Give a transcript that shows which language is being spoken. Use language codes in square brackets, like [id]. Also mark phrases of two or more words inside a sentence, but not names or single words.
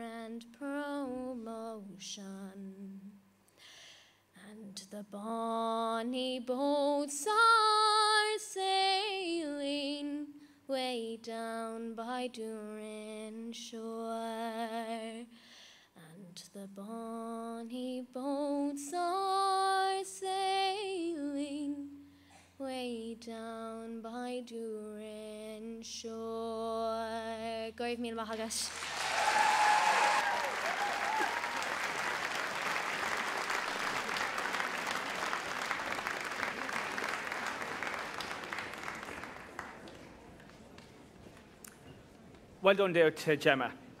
[en] and promotion, and the bonny boats are sailing way down by Durin shore, and the bonny boats are sailing way down by Durin shore. [ga] Goibh míle maith agat. [en] Well done there to Gemma.